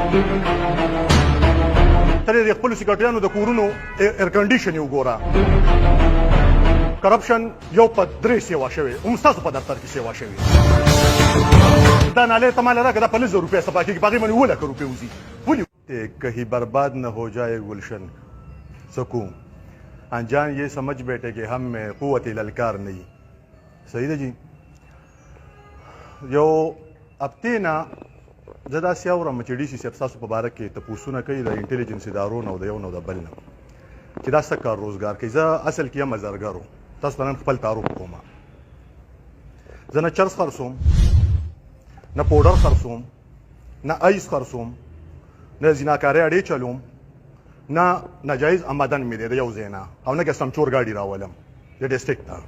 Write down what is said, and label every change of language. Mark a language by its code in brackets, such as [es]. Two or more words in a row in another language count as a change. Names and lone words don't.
[ps] ته د خپلو سیکرټریانو د کورونو ایر کنډیشن یې وګوره. کرپشن یو په 3 سیوا شوی، هم ستاسو په دفتر کې سیوا شوی. دا नाले ته مال راکړه، دا 50 روپیه سپا کېږي، په هغې باندې 1 लाख روپیه وځي. [ur] ولې کہیں برباد نہ ہو جائے گلشن سکون انجان یہ سمجھ بیٹھے کہ ہم میں قوت للکار نہیں. [ps] صحیح ده جی. یو هفتې نه زه داسې اورم چې ډي سي صاحب ستاسو په باره کې تپوسونه کوي د انټلیجنس ادارو نه او د یو نه او د بل نه چې دا څه کار روزګار کوي. زه اصل کې یم زرګر وم. تاسو ته نن خپل تعارف کوم. زه نه چرس خرڅوم، نه پوډر خرڅوم، نه ایس خرڅوم، نه زیناکارۍ اډې چلوم، نه ناجایز آمدن مې دی د یو ځای نه، او نه کسټم چور ګاډي راولم د ډسټرکټ نه.